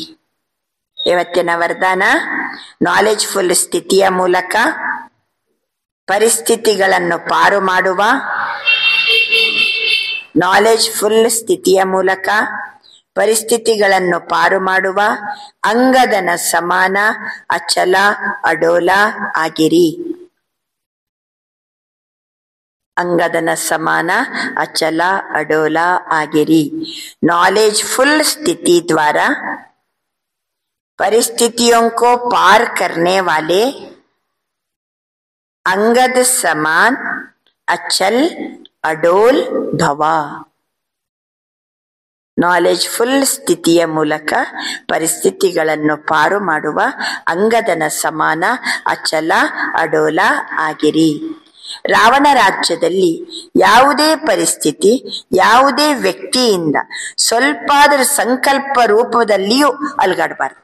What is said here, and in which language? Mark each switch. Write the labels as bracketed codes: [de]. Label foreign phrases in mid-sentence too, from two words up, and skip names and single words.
[kn] ಇವತ್ತಿನ ವರದಾನ, [en] knowledge full [kn] ಸ್ಥಿತಿಯ ಮೂಲಕ ಪರಿಸ್ಥಿತಿಗಳನ್ನು ಪಾರು ಮಾಡುವ. [en] knowledge full [kn] ಸ್ಥಿತಿಯ ಮೂಲಕ ಪರಿಸ್ಥಿತಿಗಳನ್ನು ಪಾರು ಮಾಡುವ ಅಂಗದನ ಸಮಾನ ಅಚಲ ಅಡೋಲ ಆಗಿರಿ. ಅಂಗದನ ಸಮಾನ ಅಚಲ ಅಡೋಲ ಆಗಿರಿ. [en] knowledge full [hi] स्थिति द्वारा परिस्थितियों को पार करने वाले अंगद समान अचल अडोल भव. [en] knowledge full [kn] ಸ್ಥಿತಿಯ ಮೂಲಕ ಪರಿಸ್ಥಿತಿಗಳನ್ನು ಪಾರು ಮಾಡುವ ಅಂಗದನ ಸಮಾನ ಅಚಲ ಅಡೋಲ ಆಗಿರಿ. ರಾವಣ ರಾಜ್ಯದಲ್ಲಿ ಯಾವುದೇ ಪರಿಸ್ಥಿತಿ, ಯಾವುದೇ ವ್ಯಕ್ತಿಯಿಂದ ಸ್ವಲ್ಪ ಆದರೂ ಸಂಕಲ್ಪ ರೂಪದಲ್ಲಿಯೂ ಅಲುಗಾಡಬಾರದು.